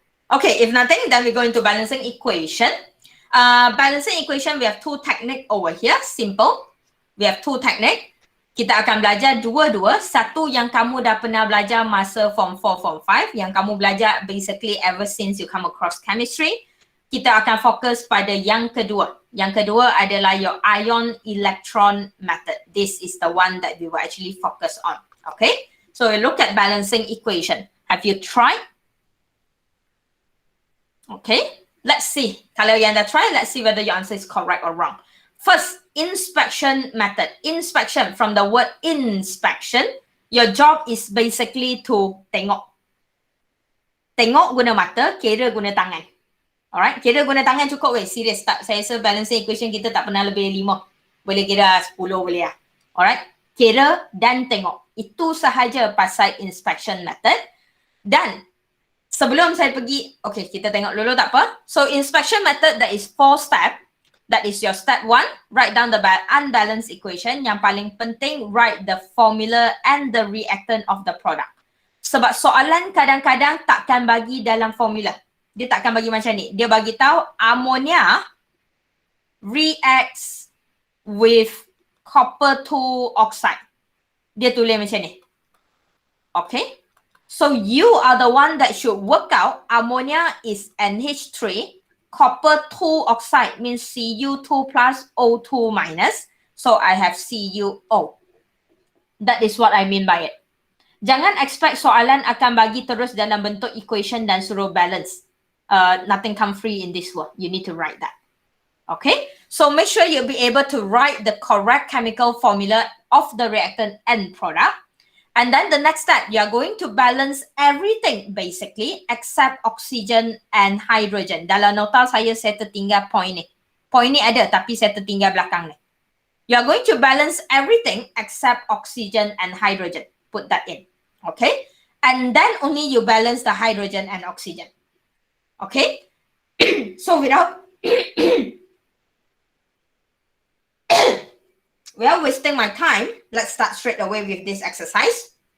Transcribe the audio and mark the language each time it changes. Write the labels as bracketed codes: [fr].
[en] Okay, if nothing, then we go into balancing equation. Balancing equation, we have 2 technique over here. Simple. We have 2 technique. [ms] Kita akan belajar dua-dua. Satu yang kamu dah pernah belajar masa form 4, form 5. Yang kamu belajar [en] basically ever since you come across chemistry. [ms] Kita akan fokus pada yang kedua. Yang kedua adalah [en] your ion electron method. This is the one that we will actually focus on. Okay? So we look at balancing equation. Have you tried? Okay, let's see. [ms] Kalau yang dah [en] try, let's see whether your answer is correct or wrong. First, inspection method. Inspection, from the word inspection, your job is basically to [ms] tengok. Tengok guna mata, kira guna tangan. Alright, kira guna tangan cukup weh, serius tak? Saya rasa balancing equation kita tak pernah lebih 5. Boleh kira 10 boleh lah. Alright, kira dan tengok. Itu sahaja pasal inspection method. Dan sebelum saya pergi, okay, kita tengok dulu tak apa. [en] So, inspection method, that is 4 step. That is your step 1, write down the unbalanced equation. [ms] Yang paling penting, [en] write the formula and the reactant of the product. [ms] Sebab soalan kadang-kadang takkan bagi dalam formula. Dia takkan bagi macam ni. Dia bagi tahu [en] ammonia reacts with copper 2 oxide. [ms] Dia tulis macam ni. Okay. [en] So you are the one that should work out ammonia is NH3, copper 2 oxide means Cu2 plus O2 minus. So I have CuO. That is what I mean by it. [ms] Jangan expect soalan akan bagi terus dalam bentuk equation dan suruh balance. [en] Nothing come free in this world. You need to write that. Okay? So make sure you'll be able to write the correct chemical formula of the reactant end product. And then the next step, you are going to balance everything basically except oxygen and hydrogen. [ms] Dalam nota saya tertinggal point ni. Point ni ada tapi saya tertinggal belakang ni. [en] You are going to balance everything except oxygen and hydrogen. Put that in. Okay? And then only you balance the hydrogen and oxygen. Okay? So without without wasting my time, let's start straight away with this exercise.